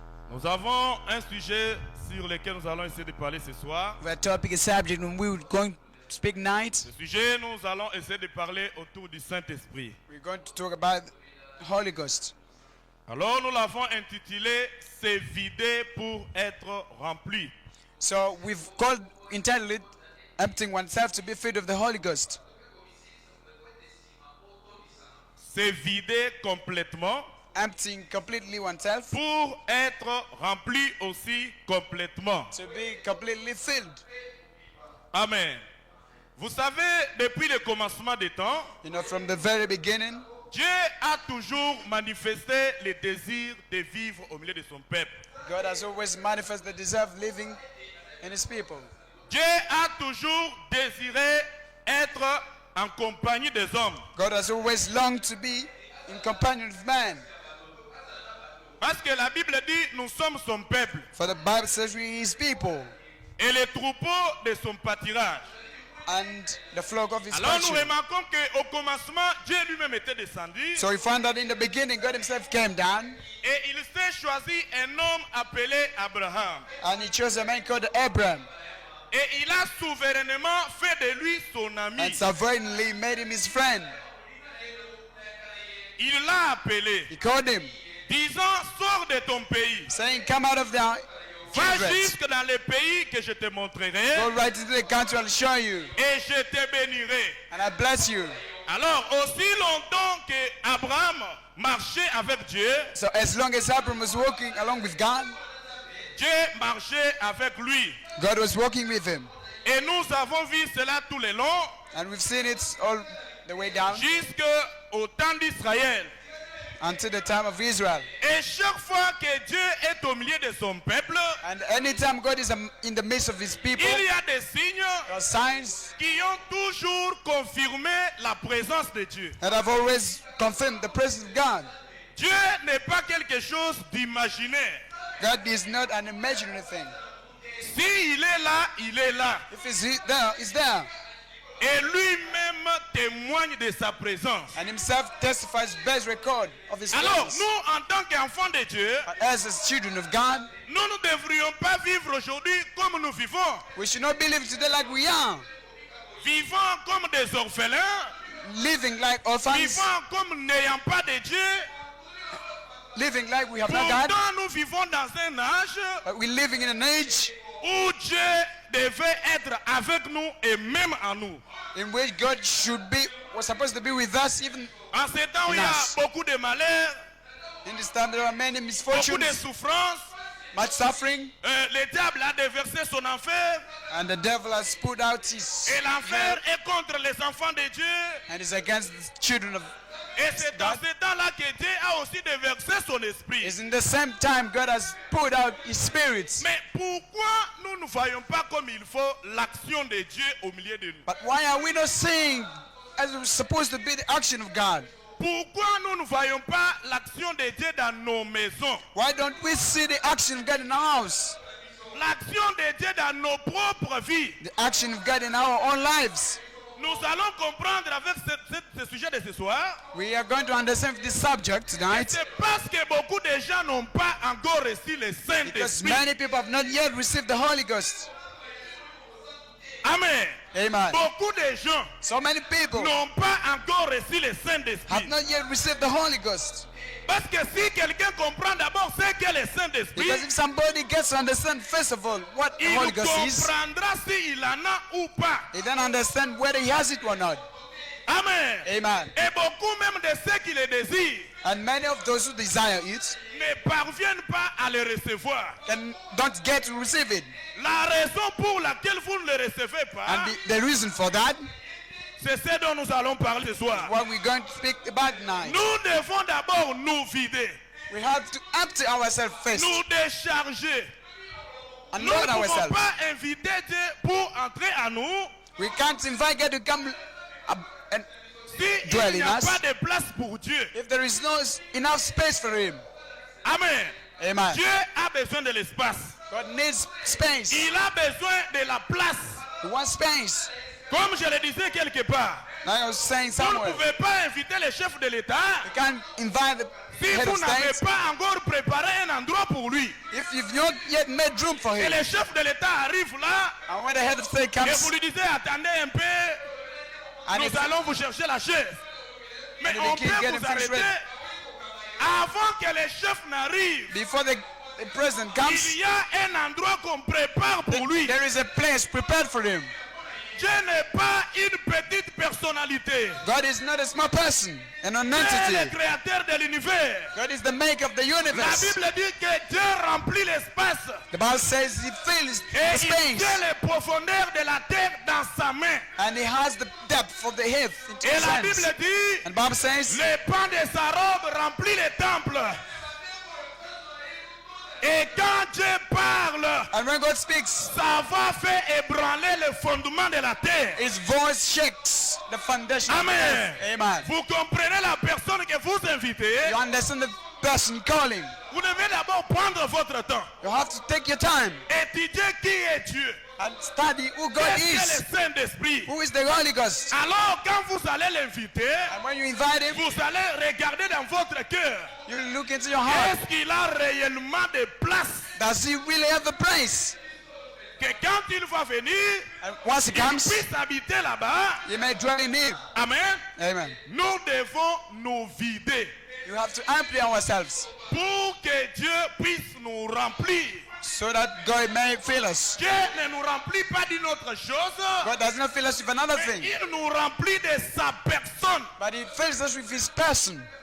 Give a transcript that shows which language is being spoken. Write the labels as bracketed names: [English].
[French] Nous avons un sujet sur lequel nous allons essayer de parler ce soir. [English] We have a topic, a subject, and we're going to speak night. [French] Ce sujet, nous allons essayer de parler autour du Saint-Esprit. [English] We're going to talk about Holy Ghost. [French] Alors nous l'avons intitulé « Se vider pour être rempli ». [English] So we've entitled it, Emptying Oneself to be Filled of the Holy Ghost. [French] Se vider complètement [English] Emptying completely oneself [French] pour être rempli aussi complètement. [English] to be completely filled. Amen. [French] Vous savez, depuis le commencement des temps, [English] You know, from the very beginning, [French] Dieu a toujours manifesté le désir de vivre au milieu de son peuple. [English] God has always manifested the desire of living in His people. [French] Dieu a toujours désiré être en compagnie des hommes. [English] God has always longed to be in companion with man. [French] Parce que la Bible dit, nous sommes son peuple [English] For the Bible says we His people [French] et les troupeaux de son pâturage. [English] and the flock of His [French] Alors nous [English] pasture. [French] remarquons qu'au commencement, Dieu lui-même était descendu [English] So we found that in the beginning, God Himself came down [French] et il s'est choisi un homme appelé Abraham. [English] and He chose a man called Abraham [French] Et il a souverainement fait de lui son ami. [English] and sovereignly made him his friend. [French] Il l'a appelé, [English] He called him, [French] disant, sors de ton pays. [English] saying, come out of the [French] Va [English] kindred. [French] jusque dans le pays que je te montrerai [English] Go right into the country, I'll show you, [French] et je te bénirai. [English] and I bless you. [French] Alors, aussi longtemps que Abraham marchait avec Dieu, [English] So as long as Abraham was walking along with God, [French] Dieu marchait avec lui. [English] God was walking with him. [French] Et nous avons vu cela tout le long, [English] And we've seen it all the way down [French] jusqu'au temps d'Israël. [English] until the time of Israel. [French] Et chaque fois que Dieu est au milieu de son peuple, [English] And anytime God is in the midst of His people, [French] il y a des signes [English] there are signs [French] qui ont toujours confirmé la présence de Dieu. [English] that have always confirmed the presence of God. [French] Dieu n'est pas quelque chose d'imaginaire. [English] God is not an imaginary thing. [French] S'il est là, il est là. [English] If He's there, He's there. [French] Et lui-même témoigne de sa présence. [English] And Himself testifies, bears record of His [French] Alors, [English] presence. [French] nous, en tant qu'enfants de Dieu, [English] As children of God, [French] nous ne devrions pas vivre aujourd'hui comme nous vivons. [English] we should not be living today like we are, [French] Vivant comme des orphelins, [English] living like orphans, [French] vivant comme n'ayant pas de Dieu, [English] living like we have no God. [French] Pourtant, nous vivons dans un âge [English] But we're living in an age [French] où Dieu devait être avec nous et même en nous. [English] in which God was supposed to be with us, even [French] En ces temps où il y a [English] Yes. [French] beaucoup de malheurs, [English] in this time there are many [French] beaucoup de [English] misfortunes, [French] souffrances, [English] much suffering, [French] le diable a déversé son enfer [English] and the devil has put out his [French] et l'enfer est contre les enfants de Dieu. [English] and is against the children of. [French] Et c'est dans ce temps-là que Dieu a aussi déversé son esprit. [English] It's in the same time God has put out his spirit. [French] Mais pourquoi nous ne voyons pas comme il faut l'action de Dieu au milieu de nous? [English] But why are we not seeing as it's supposed to be the action of God? [French] Pourquoi nous ne voyons pas l'action de Dieu dans nos maisons? [English] Why don't we see the action of God in our house? [French] L'action de Dieu dans nos propres vies. [English] The action of God in our own lives? [French] Nous allons comprendre avec ce sujet de ce soir. [English] We are going to understand this subject tonight [French] C'est parce que beaucoup de gens n'ont pas encore reçu le [English] because [French] Saint-Esprit. [English] many people have not yet received the Holy Ghost. Amen. Amen. [French] Beaucoup de gens [English] So many people [French] n'ont pas encore reçu le [English] have [French] Saint-Esprit. [English] not yet received the Holy Ghost. [French] Parce que si quelqu'un comprend d'abord ce qu'est le Saint-Esprit, [English] Because if somebody gets to understand first of all what the [French] il [English] Holy Ghost is, [French] comprendra s'il en a ou pas. [English] they then understand whether he has it or not. Amen. Amen. [French] Et beaucoup même de ceux qui le désirent [English] And many of those who desire it [French] ne parviennent pas à le recevoir. [English] don't get to receive it. [French] La raison pour laquelle vous ne le recevez pas, [English] And the reason for that, [French] c'est ce dont nous allons parler ce soir. [English] what we're going to speak about tonight, [French] Nous devons d'abord nous vider, [English] we have to empty ourselves first [French] nous décharger. [English] and [French] Nous ne [English] load [French] pouvons [English] ourselves. [French] pas inviter Dieu pour entrer à nous [English] We can't invite God to come and [French] si [English] Dwell [French] il n'y [English] in [French] a [English] us. [French] pas de place pour Dieu. [English] if there is no enough space for him. Amen. Amen. [French] Dieu a besoin de l'espace. [English] God needs space. [French] Il a besoin de la place. [English] He wants space. [French] Comme je le disais quelque part, [English] Now I was saying [French] vous ne [English] somewhere, [French] pouvez pas inviter le chef de l'État [English] you can't invite the [French] si [English] head [French] vous [English] of [French] n'avez [English] state [French] pas encore préparé un endroit pour lui. [English] if you've not yet made room for [French] Et [English] him. [French] le chef de l'État arrive là [English] And when the head of state [French] et [English] comes, [French] vous lui dites attendez un peu, [English] and [French] nous [English] if, [French] allons vous chercher la chaise. Mais [English] And [French] on [English] they keep [French] peut [English] getting [French] vous [English] things [French] arrêter [English] ready. [French] avant que le chef n'arrive. [English] before the president comes, [French] Il y a un endroit qu'on prépare pour lui. [English] there is a place prepared for him. [French] Dieu n'est pas une petite personnalité. [English] God is not a small person, an [French] Dieu est le [English] entity. [French] créateur de l'univers. [English] God is the maker of the [French] La [English] universe. [French] Bible dit que Dieu remplit l'espace [English] The Bible says he fills [French] et [English] the [French] il [English] space [French] tient les profondeurs de la terre dans sa main. [English] and he has the depth of the earth into [French] Et [English] his [French] la [English] hands. [French] Bible dit, [English] And the Bible says, [French] le pan de sa robe remplit le temple. Et quand Dieu parle, [English] and when God speaks, [French] ça va faire ébranler le fondement de la terre. [English] his voice shakes the foundation of the Amen. earth. Amen. [French] Vous comprenez la personne que vous invitez? [English] You understand the person calling. [French] Vous devez d'abord prendre votre temps. [English] You have to take your time [French] Étudier qui est Dieu. [English] and study who God [French] Qu'est-ce [English] is. [French] que le Saint-Esprit? [English] Who is the Holy Ghost? [French] Alors, quand vous allez l'inviter, [English] And when you invite him, [French] vous allez regarder dans votre cœur. [English] you look into your heart. [French] Est-ce qu'il a réellement de place? [English] Does he really have the place? [French] Que quand il va venir, [English] And once he [French] il [English] comes, [French] puisse habiter là-bas. [English] you may dwell in him. Amen. Amen. [French] Nous devons nous vider [English] You have to empty ourselves [French] pour que Dieu puisse nous remplir. [English] so that God may fill us. [French] Dieu ne nous remplit pas d'une autre chose, [English] God does not fill us with another [French] mais [English] thing, [French] il nous remplit de sa personne. [English] but he fills us with his person.